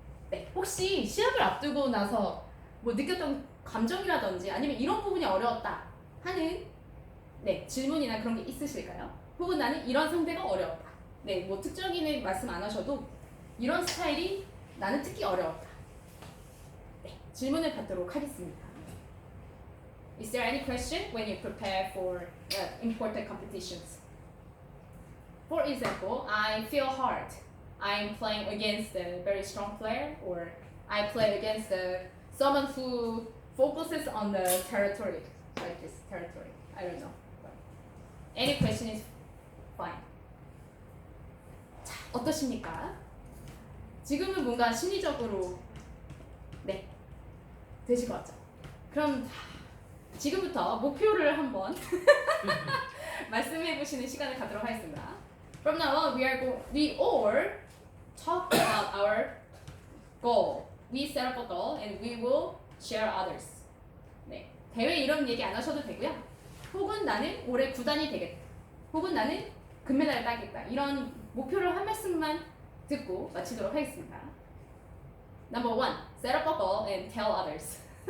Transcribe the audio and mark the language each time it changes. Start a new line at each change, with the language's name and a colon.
Korean: 네, 혹시 시합을 앞두고 나서 뭐 느꼈던 감정이라든지 아니면 이런 부분이 어려웠다 하는 네, 질문이나 그런 게 있으실까요? 혹은 나는 이런 상대가 어려웠다. 네, 뭐 특정인의 말씀 안 하셔도 이런 스타일이 나는 특히 어려웠다. 네, 질문을 받도록 하겠습니다.
English: Is there any question when you prepare for important competitions? For example, I feel hard. I'm playing against a very strong player, or I play against someone who focuses on the territory, like this territory. I don't know. Any question is fine.
Korean: 자, 어떠십니까? 지금은 뭔가 심리적으로 네 되실 것 같죠? 그럼 지금부터 목표를 한번 말씀해 보시는 시간을 갖도록 하겠습니다.
English: From now on, we all talk about our goal. We set up a goal and we will share others.
Korean: 네, 대회 이런 얘기 안 하셔도 되고요. 혹은 나는 올해 구단이 되겠다. 혹은 나는 금메달을 따겠다. 이런 목표를 한 말씀만 듣고 마치도록 하겠습니다.
English: Number 1, set up a goal and tell others.